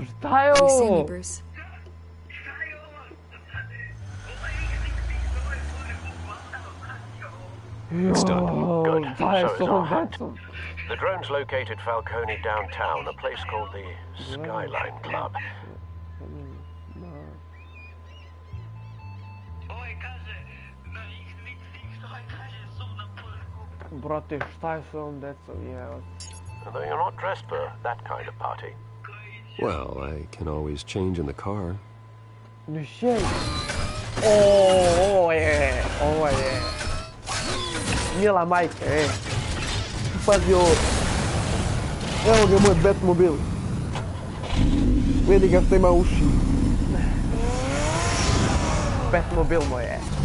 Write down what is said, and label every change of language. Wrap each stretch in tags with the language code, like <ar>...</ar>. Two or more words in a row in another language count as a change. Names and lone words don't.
<en>see me, Bruce? It's done. Good. So is our hunt. The drones located Falcone downtown, a place called the Skyline Club.</en> <sr>Brate, šta je s ovom decom, jevo?</sr> <en>Though you're not dressed for that kind of party. Well, I can always change in the car.</en> <sr>Ne change. Ovo je. Mila majka, pazi ovo. Evo ga moj Batmobil. Vidi ga što ima uši. Batmobil moj je.</sr>